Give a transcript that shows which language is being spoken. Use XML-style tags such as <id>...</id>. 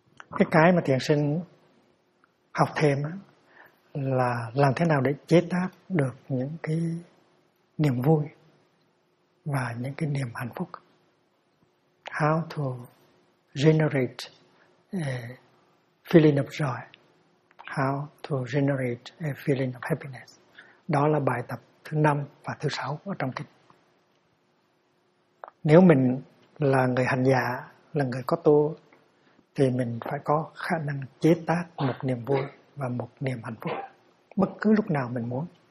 <vi>Cái mà thiền sinh học thêm là làm thế nào để chế tác được những cái niềm vui và những cái niềm hạnh phúc.</vi> <en>How to generate a feeling of joy. How to generate a feeling of happiness.</en> <vi>Đó là bài tập thứ 5 và thứ 6 ở trong kinh. Nếu mình là người hành giả, là người có tu, thì mình phải có khả năng chế tác một niềm vui và một niềm hạnh phúc bất cứ lúc nào mình muốn.</vi>